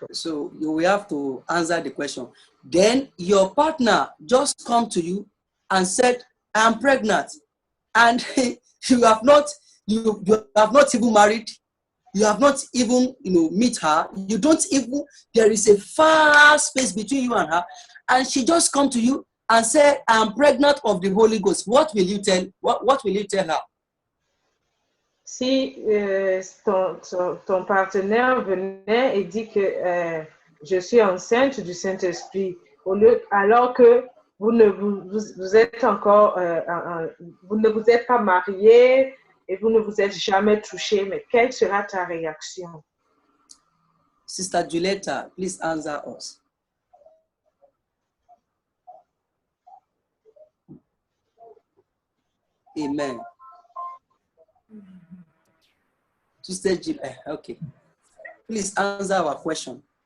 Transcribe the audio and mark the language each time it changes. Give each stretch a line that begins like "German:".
English: So you will have to answer the question. Then your partner just come to you and said, "I'm pregnant," and you have not even married. You have not even, meet her. You don't even, there is a far space between you and her. And she just come to you and say, "I'm pregnant of the Holy Ghost." What will you tell? What will you tell her?
French: Si ton partenaire venait et dit que je suis enceinte du Saint-Esprit, alors que vous êtes encore, vous ne vous êtes pas marié et vous ne vous êtes jamais touché, mais quelle sera ta réaction?
English: Sister Julieta, please answer us. Amen. Sister Julieta, okay. Please answer our question.